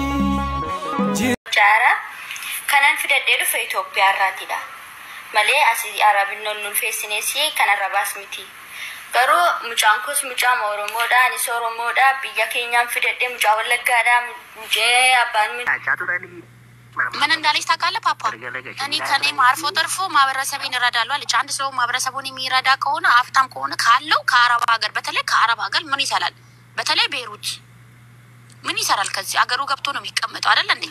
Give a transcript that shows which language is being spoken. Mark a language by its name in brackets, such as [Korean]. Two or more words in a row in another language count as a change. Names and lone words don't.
[Oromo] jara kanan fidadhee dhufe Itoophiyaa irraatidha malee asii arabinnoon nulfeessineesi kanarra baas miti garuu mucaan kos mucaa Oromoodha anis Oromoodha biyya keenyaan fidadhee mucaa Wallaggaadha mucee abbaan [Amharic] ምን እንዳለች ታውቃለህ ፓፓ እኔ ከኔ ማርፎ ተርፎ ማህበረሰቤን እረዳለሁ አለች አንድ ሰው ማህበረሰቡን የሚረዳ ከሆነ አፍታም ከሆነ ካለው ከአረብ ሀገር በተለይ ከአረብ ሀገር ምን ይሰራል በተለይ ቤሩት ምን ይሰራል ከዚህ አገሩ ገብቶ ነው የሚቀመጠው አይደል እንዴ